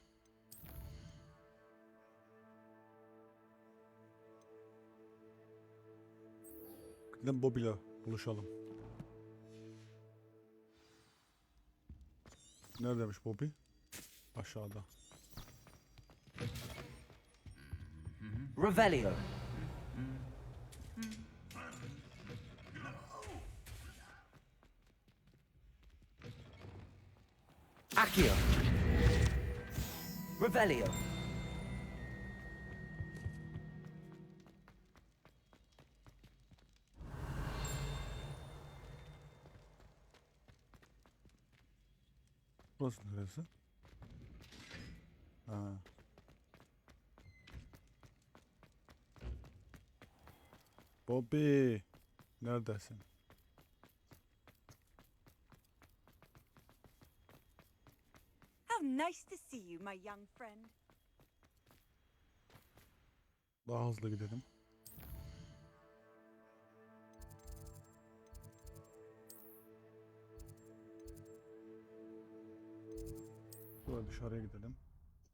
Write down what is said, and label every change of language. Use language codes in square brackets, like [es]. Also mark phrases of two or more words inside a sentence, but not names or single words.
[tr] Gidelim Bobby'le buluşalım. Neredeymiş Bobby? Aşağıda. Revelio. Accio. Revelio. Burası neresi? Ha. Bobby, neredesin? [en] How nice to see you, my young friend. [tr] Daha hızlı gidelim. Böyle dışarıya gidelim.